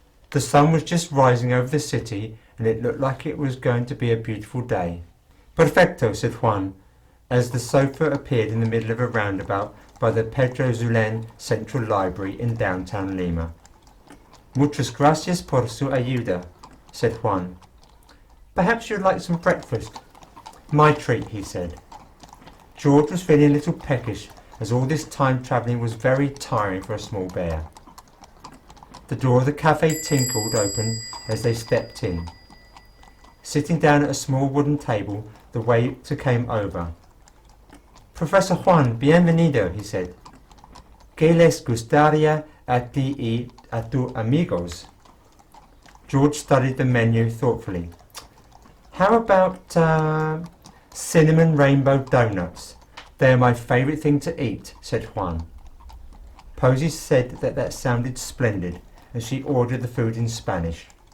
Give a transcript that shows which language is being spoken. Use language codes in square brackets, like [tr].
[en] The sun was just rising over the city and it looked like it was going to be a beautiful day. Perfecto, said Juan, as the sofa appeared in the middle of a roundabout by the Pedro Zulén Central Library in downtown Lima. [es] Muchas gracias por su ayuda, [en] said Juan. Perhaps you'd like some breakfast? My treat, he said. George was feeling a little peckish, as all this time travelling was very tiring for a small bear. The door of the cafe tinkled open as they stepped in. Sitting down at a small wooden table, the waiter came over. Professor Juan, bienvenido, he said. [es] ¿Qué les gustaría a ti y a tus amigos? [en] George studied the menu thoughtfully. How about cinnamon rainbow donuts? They are my favourite thing to eat, said Juan. Posy said that sounded splendid, and she ordered the food in Spanish.